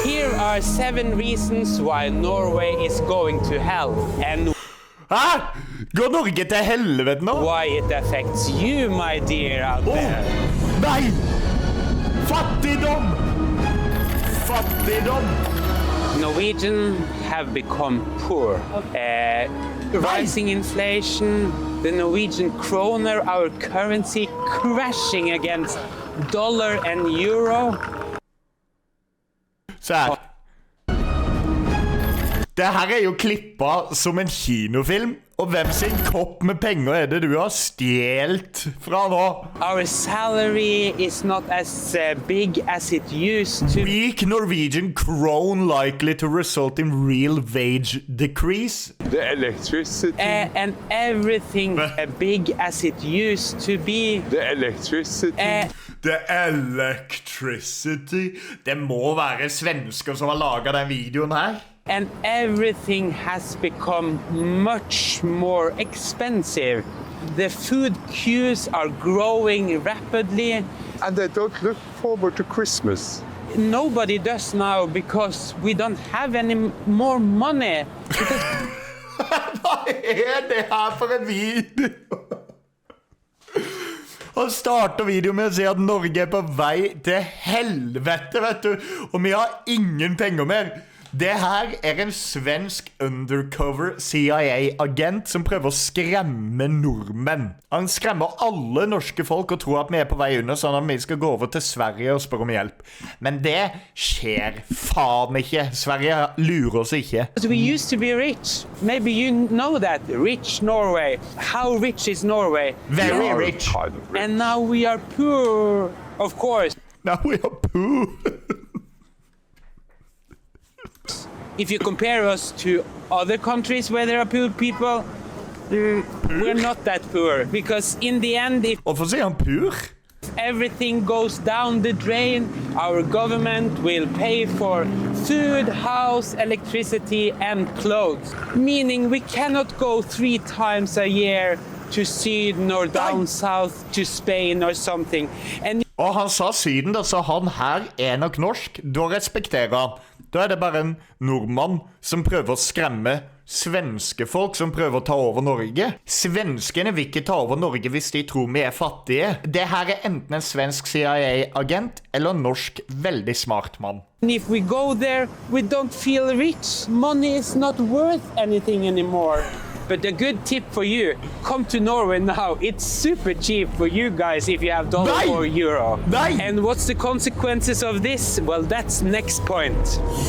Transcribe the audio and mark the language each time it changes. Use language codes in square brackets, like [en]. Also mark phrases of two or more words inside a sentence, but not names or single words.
[en] Here are 7 reasons why Norway is going to hell, and [no] Hæ? Går Norge til helvete nå? [en] why it affects you, my dear, out there. [no] Nei! Fattigdom! Fattigdom! [en] Norwegian have become poor. Rising inflation, the Norwegian kroner, our currency, crashing against dollar and euro. [no] Se her. Det her er jo klippet som en kinofilm, og hvem sin kopp med penger er det du har stjelt fra nå? [en] Our salary is not as big as it used to. Weak Norwegian krone likely to result in real wage decrease. The electricity. And everything big as it used to be. The electricity. The electricity. [no] Det må være svensker som har laget den videoen her. [en] And everything has become much more expensive. The food queues are growing rapidly. And they don't look forward to Christmas. Nobody does now because we don't have any more money. [no] Hva er det her for en video? Han starter videoen med å si at Norge er på vei til helvete, vet du. Og vi har ingen penger mer. Det her er en svensk undercover CIA-agent som prøver å skremme nordmenn. Han skremmer alle norske folk og tror at vi er på vei under, sånn at vi skal gå over til Sverige og spørre om hjelp. Men det skjer faen ikke. Sverige lurer oss ikke. [en] We used to be rich. Maybe you know that. Rich Norway. How rich is Norway? Very rich. And now we are poor, of course. Now we are poor. If you compare us to other countries where there are poor people, we're not that poor. Because in the end, if [no] Hvorfor sier han pur? [en] everything goes down the drain, our government will pay for food, house, electricity and clothes. Meaning we cannot go 3 times a year to Sweden or down south to Spain or something. And [no] Og han sa Syden, da, så han her er nok norsk. Da respekterer han. Da er det bare en nordmann som prøver å skremme svenske folk som prøver å ta over Norge. Svenskene vil ikke ta over Norge hvis de tror vi er fattige. Det her er enten en svensk CIA-agent eller en norsk veldig smart mann. [en] if we go there, we don't feel rich. Money is not worth anything anymore. But a good tip for you, come to Norway now. It's super cheap for you guys if you have dollar [no] Nei! [en] or euro. [no] Nei! [en] And what's the consequences of this? Well, that's next point.